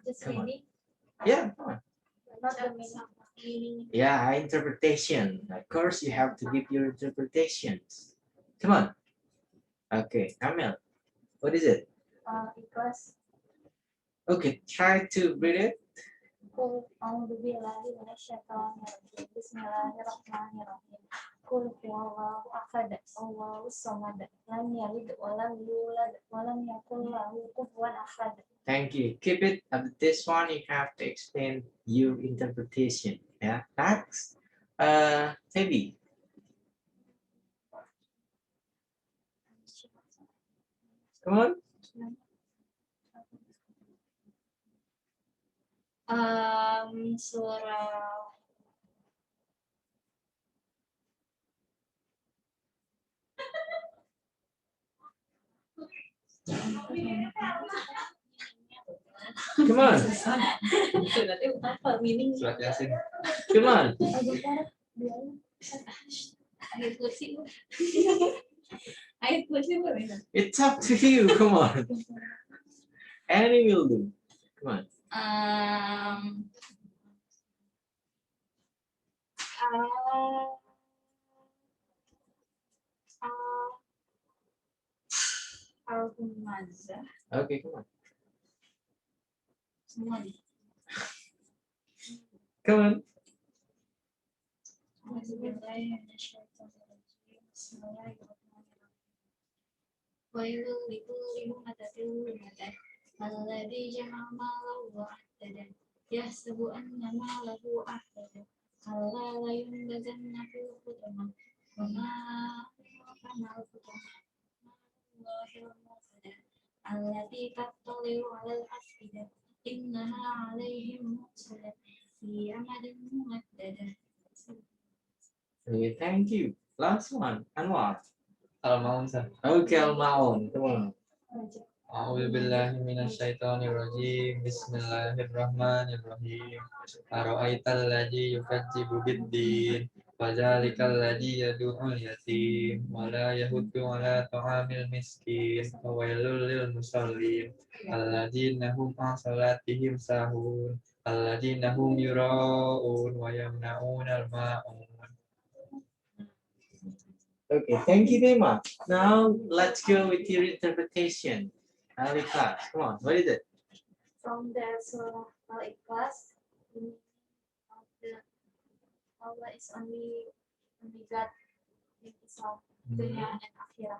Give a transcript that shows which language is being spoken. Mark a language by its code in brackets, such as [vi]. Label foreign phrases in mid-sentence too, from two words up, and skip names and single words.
[en] Come on. Yeah, come on. Not the meaning. Yeah, interpretation. Of course, you have to give your interpretations. Come on. Okay, Emil, what is it? Ikhlas. Okay, try to read it. [ar] قل أعوذ بالله من الشيطان الرجيم. بسم الله الرحمن الرحيم. قل هو الله أحد، الله الصمد، لم يلد ولم يولد ولم يكن له كفوا أحد. [en] Thank you. Keep it at this one. You have to explain your interpretation. Yeah. Next, Feby. Come on. Surah Come on. Surat Yasin. Come on. [id] ayat kursi. Ayat kursi apa beda? [en] It's up to you. Come on. Any will do. Come on. Al-Humazah. Okay, come on. [id] Semua nih. [en] Come on. [ar] ويل لكل همزة لمزة الذي جمع ماله و عدده يحسب أن ماله أخلده كلا لينبذن في الحطمة وما كان الحطمة الله الموقدة التي تطلع على الأفئدة إنها عليهم مؤصدة في عمد ممددة. [en] Okay, thank you. Last one. Anwar. Al-Maun. Okay, Al-Maun. Come on. [ar] أعوذ بالله من الشيطان الرجيم. بسم الله الرحمن الرحيم. أرأيت الذي يكذب بالدين. فذلك الذي يدع اليتيم ولا يحض على طعام المسكين. فويل للمصلين الذين هم عن صلاتهم ساهون. الذين هم يراءون ويمنعون الماعون. [en] Okay, thank you very much. Now let's go with your interpretation. Alika, come on. What is it? From the Surah Al-Ikhlas, Allah is only God in Islam, dunya and akhirah.